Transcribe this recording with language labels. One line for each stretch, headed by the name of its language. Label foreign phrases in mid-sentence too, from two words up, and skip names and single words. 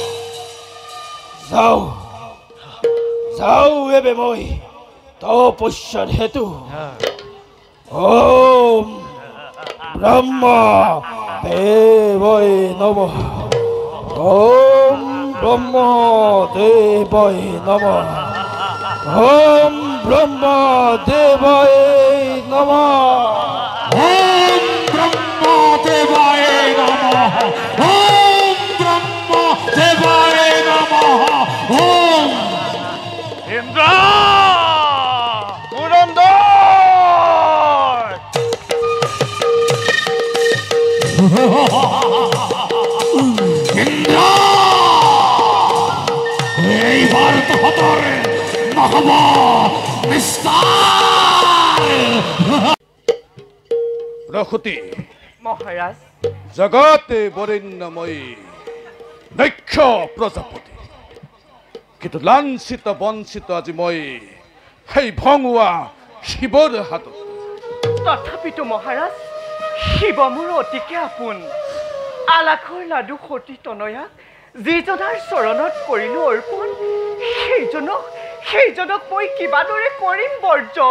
Assamese: যাওঁ এবে মই তপস্যাৰ হেতু
Sanskrit: ওম ব্ৰহ্ম দেৱৈ নমঃ ওম ব্ৰহ্ম দেৱৈ নমঃ ওম ব্রহ্ম দেবায় নমঃ। ওম ব্রহ্ম দেবায় নমঃ। ওম ব্রহ্ম দেবায় নমঃ। ওম
Assamese: ইন্দ্র পুরন্দর ইন্দ্র এইবার তো হতর নহব নিস্তার। প্রকৃতি মহারাজ জগতে বরেণ্যময়ী নৈক্ষ প্রজাপতি, কিন্তু লাঞ্ছিত বঞ্চিত আজি মই সেই ভঙুৱা শিৱৰ হাতত। তথাপিতো মহাৰাজ শিৱ মোৰ অতিকে আপোন। আলাখৰ লাডু সতী তনয়াক যিজনাৰ চৰণত কৰিলো অৰ্পণ, সেইজনক মই কিবাদৰে কৰিম বৰ্জন।